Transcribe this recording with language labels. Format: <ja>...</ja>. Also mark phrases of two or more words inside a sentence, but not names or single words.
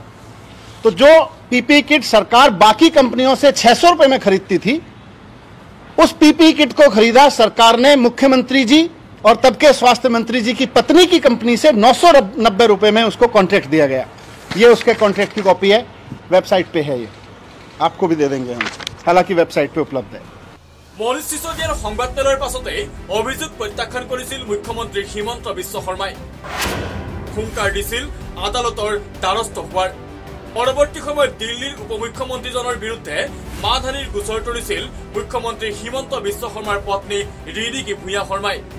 <hi>तो जो पीपी किट सरकार बाकी कंपनियों से 600 रुपए में खरीदती थी, उस पीपी किट को खरीदा सरकार ने मुख्यमंत्री जी और तब के स्वास्थ्य मंत्री जी की पत्नी की कंपनी से 990 रुपए में उसको कॉन्ट्रैक्ट दिया गया। ये उसके कॉन्ट्रैक्ट की कॉपी है, वेबसाइट पे है, ये आपको भी दे देंगे हम, हालांकि वेबसाइट पे उपलब्ध है।</hi> <as>মনীষ সিসোদিয়াৰ সংবাদমেলৰ পাছতে অভিযোগ প্ৰত্যাখ্যান কৰিছিল মুখ্যমন্ত্ৰী হিমন্ত বিশ্ব শৰ্মাই। হুংকাৰ দিছিল আদালতৰ দ্বাৰস্থ হোৱাৰ। পৰৱৰ্তী সময়ত দিল্লীৰ উপমুখ্যমন্ত্ৰীজনৰ বিৰুদ্ধে মানহানিৰ গোচৰ তৰিছিল মুখ্যমন্ত্ৰী হিমন্ত বিশ্ব শৰ্মাৰ পত্নী ৰিণিকী ভূঞা শৰ্মাই।</as>